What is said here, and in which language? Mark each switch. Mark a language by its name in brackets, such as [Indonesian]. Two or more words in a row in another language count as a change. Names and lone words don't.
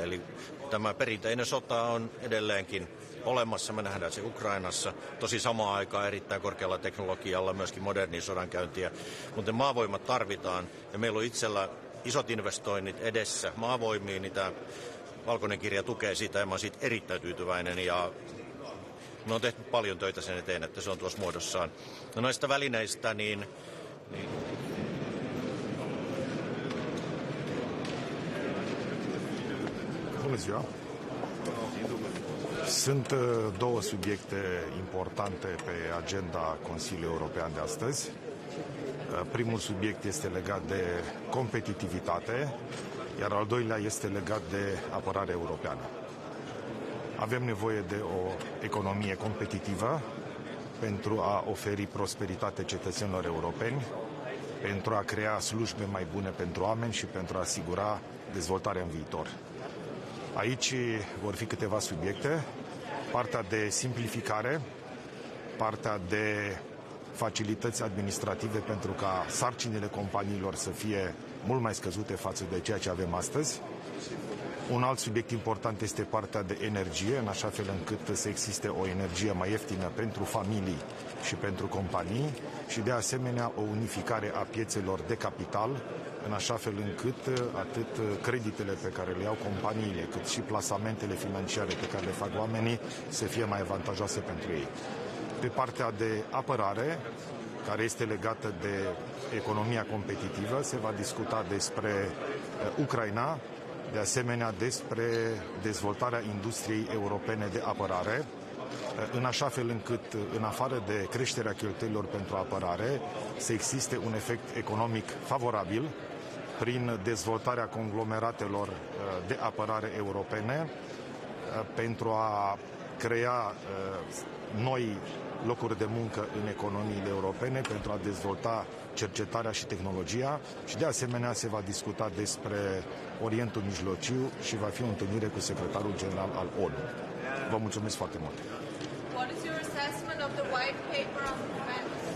[Finnish] Eli tämä perinteinen sota on edelleenkin olemassa, me nähdään se Ukrainassa, tosi samaan aikaan erittäin korkealla teknologialla myöskin modernin sodankäyntiä, mutta maavoimat tarvitaan ja meillä on itsellä isot investoinnit edessä maavoimiin, niin tämä valkoinen kirja tukee sitä ja mä oon siitä erittäin tyytyväinen ja me on tehty paljon töitä sen eteen, että se on tuossa muodossaan. No noista välineistä, niin [Romanian] Bună ziua! Sunt două subiecte importante pe agenda Consiliului European de astăzi. Primul subiect este legat de competitivitate, iar al doilea este legat de apărare europeană. Avem nevoie de o economie competitivă pentru a oferi prosperitate cetățenilor europeni, pentru a crea slujbe mai bune pentru oameni și pentru a asigura dezvoltarea în viitor. Aici vor fi câteva subiecte, partea de simplificare, partea de facilități administrative pentru ca sarcinile companiilor să fie mult mai scăzute față de ceea ce avem astăzi. Un alt subiect important este partea de energie, în așa fel încât să existe o energie mai ieftină pentru familii și pentru companii și de asemenea o unificare a piețelor de capital, în așa fel încât atât creditele pe care le iau companiile, cât și plasamentele financiare pe care le fac oamenii să fie mai avantajoase pentru ei. Pe partea de apărare, care este legată de economia competitivă, se va discuta despre Ucraina, de asemenea despre dezvoltarea industriei europene de apărare, în așa fel încât, în afară de creșterea cheltuielilor pentru apărare, să existe un efect economic favorabil prin dezvoltarea conglomeratelor de apărare europene pentru a crea noi locuri de muncă în economiile europene, pentru a dezvolta cercetarea și tehnologia și de asemenea se va discuta despre Orientul Mijlociu și va fi o întâlnire cu secretarul general al ONU. Vă mulțumesc foarte mult! [English] What is your assessment of the white paper on defense?